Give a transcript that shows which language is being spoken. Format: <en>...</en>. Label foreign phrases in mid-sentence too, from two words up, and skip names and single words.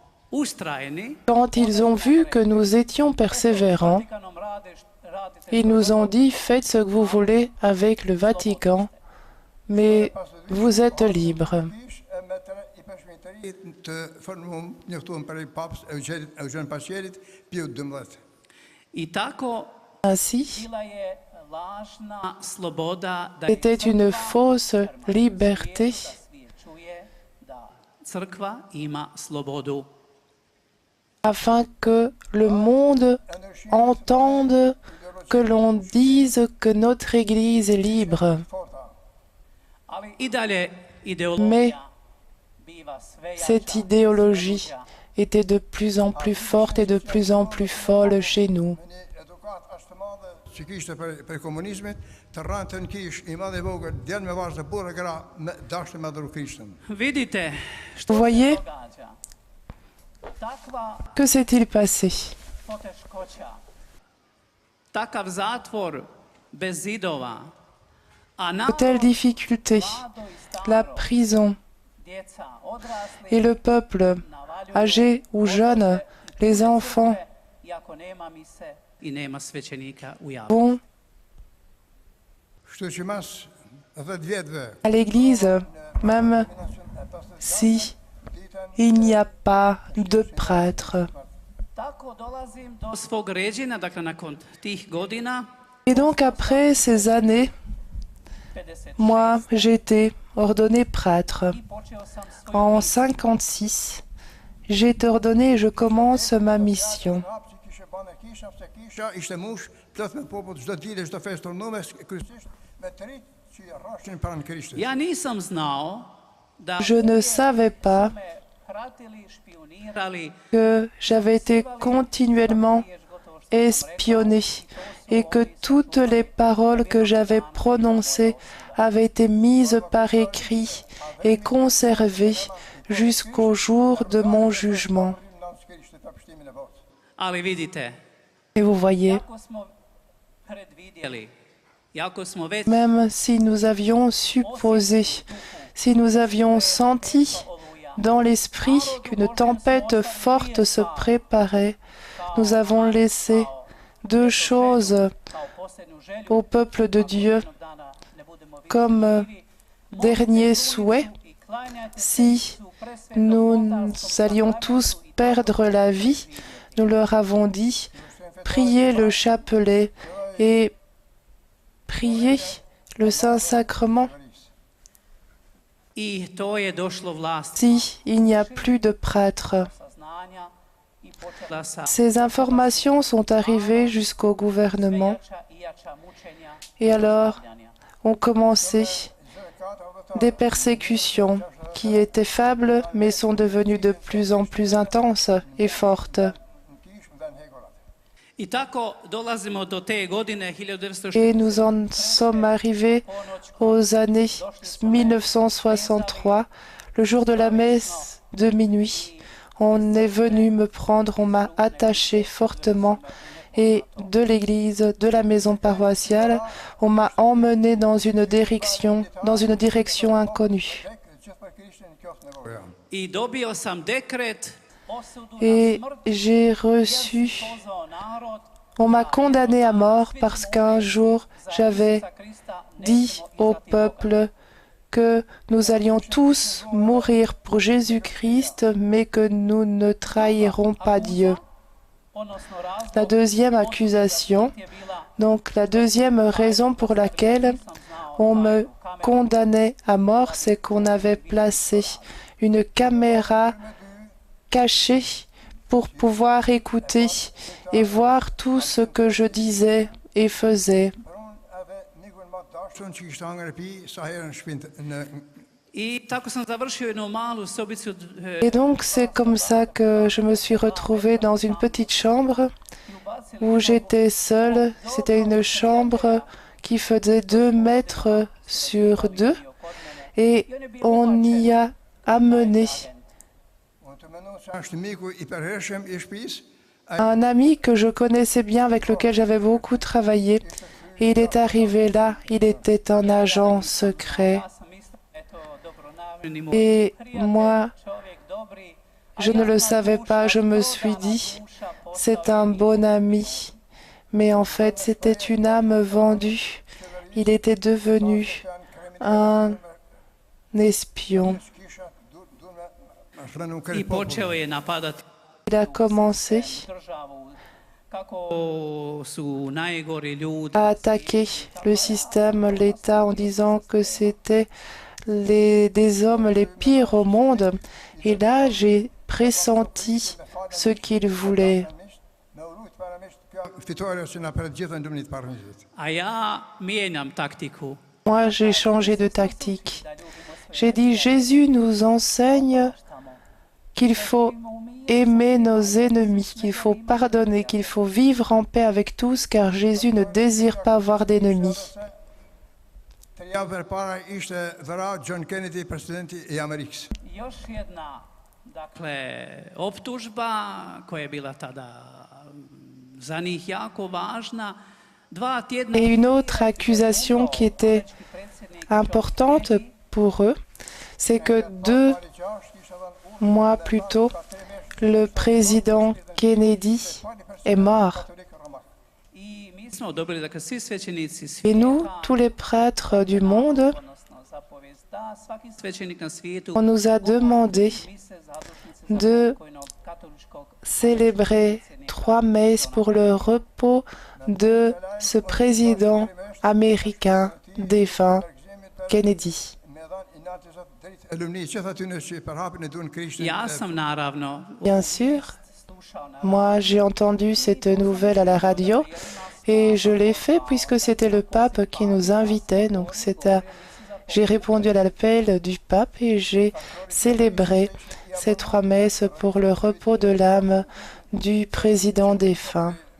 <hr>ustrajni,</hr> <fr>Quand ils ont vu que nous étions persévérants,</fr> <hr>Vatikanom radite</hr> <fr>ils nous ont dit, faites ce que vous voulez avec le Vatican, mais vous êtes libres.</fr> <hr>I tako</hr> <fr>Ainsi,</fr> <hr>bila je lažna sloboda da</hr> <fr>c'était une</fr> <hr>crkva</hr> <fr>fausse liberté</fr> <hr>da svijet čuje da crkva ima slobodu.</hr> <fr>afin que le monde entende que l'on dise que notre Église est libre.</fr> <hr>Ali i dalje</hr> <fr>Mais</fr> <hr>ideologija biva sve jača.</hr> <fr>cette idéologie était de plus en plus forte et de plus en plus folle chez nous.</fr> <hr>Vidite</hr> <fr>Vous</fr> <hr>što se</hr> <fr>voyez,</fr> <hr>događa. Takva</hr> <fr>que s'est-il passé?</fr> <hr>poteškoća, takav zatvor bez zidova, a</hr> <fr>De telles difficultés,</fr> <hr>mlado i</hr> <fr>la</fr> <hr>staro,</hr> <fr>prison</fr> <hr>djeca, odrasli,</hr> <fr>et le peuple,</fr> <hr>navaljuju</hr> <fr>âgés ou jeunes, les enfants,</fr> <hr>iako nema mise i nema svećenika u javu.</hr> <fr>vont à l'église, même si il n'y a pas de prêtre.</fr> <hr>Tako dolazim do svog ređenja, dakle nakon tih godina,</hr> <fr>Et donc après ces années, 56, moi j'ai été ordonné prêtre.</fr> <hr>i počeo sam svoju</hr> <fr>En 56, j'ai été ordonné et je commence ma mission.</fr> <hr>Ja nisam znao da</hr> <fr>Je ne savais pas</fr> <hr>me pratili, špionirali,</hr> <fr>que j'avais été continuellement espionné et que toutes les paroles que j'avais prononcées avaient été mises par écrit et conservées jusqu'au jour de mon jugement.</fr> <hr>ali vidite,</hr> <fr>Et vous voyez,</fr> <hr>jako smo predvidjeli, jako smo već</hr> <fr>même si nous avions supposé, si nous avions senti dans l'esprit qu'une tempête forte se préparait, nous avons laissé deux choses</fr> <hr>kao posljednju želju,</hr> <fr>au peuple de Dieu</fr> <hr>jednog dana ne budemo više</hr> <fr>comme</fr> <hr>živi,</hr> <fr>dernier souhait.</fr> <hr>i klanjajte se</hr> <fr>Si</fr> <hr>Isu presvetom</hr> <fr>nous</fr> <hr>oltarskom</hr> <fr>allions</fr> <hr>sakramenti</hr> <fr>tous</fr> <hr>i</hr> <fr>perdre la vie, nous leur avons dit, priez le chapelet et priez le Saint-Sacrement</fr> <hr>I to je došlo vlast</hr> <fr>si il n'y a plus de prêtre.</fr> <hr>saznanja i počela sa</hr> <fr>Ces informations sont arrivées jusqu'au gouvernement</fr> <hr>jača i jača mučenja</hr> <fr>et alors</fr> <hr>stavljanja.</hr> <fr>ont commencé des persécutions qui étaient faibles mais sont devenues de plus en plus intenses et fortes. I tako dolazimo do te godine Et nous en sommes arrivés aux années 1963, le jour de la messe de minuit. On est venu me prendre, on m'a attaché fortement et de l'église, de la maison paroissiale, on m'a emmené dans une direction inconnue.</fr> <hr>I dobio sam dekret, osudu</hr> <fr>Et</fr> <hr>na smrt,</hr> <fr>j'ai reçu,</fr> <hr>pozvao narod,</hr> <fr>on m'a condamné à mort parce qu'un jour j'avais dit au peuple que nous allions tous mourir pour Jésus-Christ, mais que nous ne trahirons pas Dieu.</fr> <hr>odnosno razlog</hr> <fr>La deuxième accusation,</fr> <hr>je bila</hr> <fr>donc la deuxième raison pour laquelle on me condamnait à mort, c'est qu'on avait placé une caméra cachée pour pouvoir écouter et voir tout ce que je disais et faisais.</fr> <hr>I tako sam završio jednu malu sobicu</hr> <fr>Et donc c'est comme ça que je me suis retrouvée dans une petite chambre où j'étais seule. C'était une chambre qui faisait 2 mètres sur 2 et on y a amené un ami que je connaissais bien, avec lequel j'avais beaucoup travaillé. Et il est arrivé là, il était un agent secret.</fr> <hr>ja sam mislio da je to dobronamerni moj</hr> <fr>Et</fr> <hr>prijatelj,</hr> <fr>moi,</fr> <hr>čovjek dobri,</hr> <fr>Je ne le savais pas, je me suis dit, c'est un bon ami. Mais en fait, c'était une âme vendue. Il était devenu un espion.</fr> <hr>I počeo je napadati</hr> <fr>Il a commencé</fr> <hr>državu, kako su najgori ljudi.</hr> <fr>à attaquer le système, l'État, en disant que c'était des hommes les pires au monde. Et là, j'ai pressenti ce qu'il voulait.</fr> <hr>A ja mijenjam taktiku.</hr> <fr>Moi, j'ai changé de tactique. J'ai dit, Jésus nous enseigne qu'il faut aimer nos ennemis, qu'il faut pardonner, qu'il faut vivre en paix avec tous, car Jésus ne désire pas avoir d'ennemis.</fr> <hr>Još jedna, dakle, optužba koja je bila tada za njih jako važna. 2 tjedna</hr> <fr>Et une autre accusation qui était importante pour eux, c'est que 2 mois plus tôt, le président Kennedy est mort.</fr> <hr>i mi smo dobili, dakle, svi svećenici</hr> <fr>Et nous,</fr> <hr>svijeta,</hr> <fr>tous les prêtres du monde,</fr> <hr>odnosno zapovijest da svaki svećenik na svijetu</hr> <fr>on nous a demandé</fr> <hr>mise zadušnice za</hr> <fr>de</fr> <hr>pokojnog katoličkog</hr> <fr>célébrer 3 messes pour le repos de ce président américain défunt, Kennedy.</fr> <hr>Ja sam naravno</hr> <fr>Bien sûr,</fr> <hr>slušao na</hr> <fr>moi j'ai entendu cette nouvelle à la radio et je l'ai fait puisque c'était le pape qui nous invitait. Donc j'ai répondu à l'appel du pape et j'ai célébré ces 3 messes pour le repos de l'âme du président défunt.</fr>